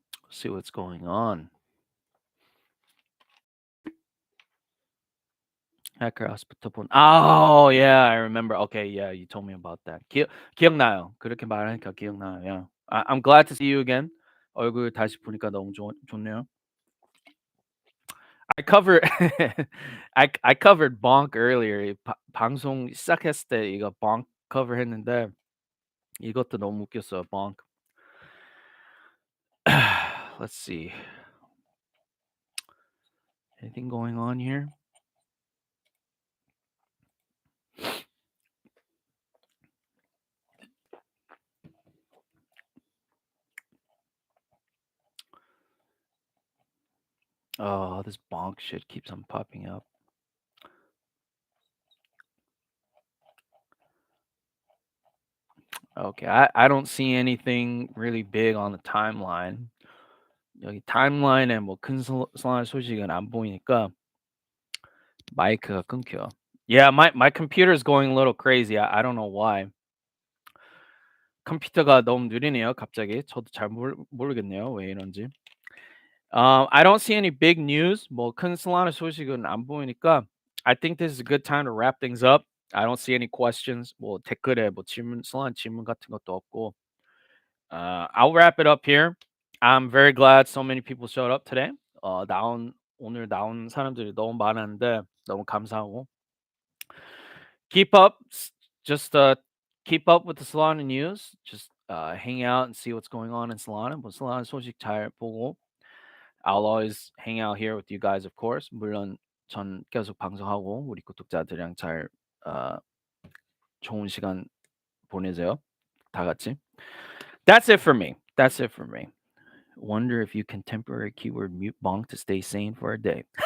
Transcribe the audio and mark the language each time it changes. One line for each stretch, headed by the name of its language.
English: See what's going on. Hacker hospital 본. Oh yeah, I remember. Okay, yeah, you told me about that.
Korean: 기억나요. 그렇게 말하니까 기억나요.
English: Yeah. I'm glad to see you again.
Korean: 얼굴 다시 보니까 너무 좋네요.
English: I covered I covered Bonk earlier.
Korean: 방송 시작했을 때 이거 Bonk cover했는데 이것도 너무 웃겼어요.
English: Bonk. Let's see. Anything going on here? Oh, this Bonk shit keeps on popping up. Okay, I don't see anything really big on the timeline.
Korean: 여기 타임라인에 뭐 큰 소란 소식은 안 보이니까 마이크가 끊겨.
English: Yeah, my computer is going a little crazy. I don't know why.
Korean: 컴퓨터가 너무 느리네요, 갑자기. 저도 잘 모르겠네요, 왜 이런지.
English: I don't see any big news.
Korean: 뭐 큰 Solana 소식은 안 보이니까
English: I think this is a good time to wrap things up. I don't see any questions.
Korean: 뭐 댓글에 뭐 Solana 질문 같은 것도 없고.
English: I'll wrap it up here. I'm very glad so many people showed up today.
Korean: 오늘 나온 사람들이 너무 많았는데 너무 감사하고.
English: Keep up, just keep up with the Solana news. Just hang out and see what's going on in Solana.
Korean: 뭐 Solana 소식 잘 보고.
English: I'll always hang out here with you guys, of course.
Korean: 물론 전 계속 방송하고 우리 구독자들이랑 잘 좋은 시간 보내세요. 다 같이.
English: That's it for me. That's it for me. Wonder if you can temporary keyword mute bonk to stay sane for a day.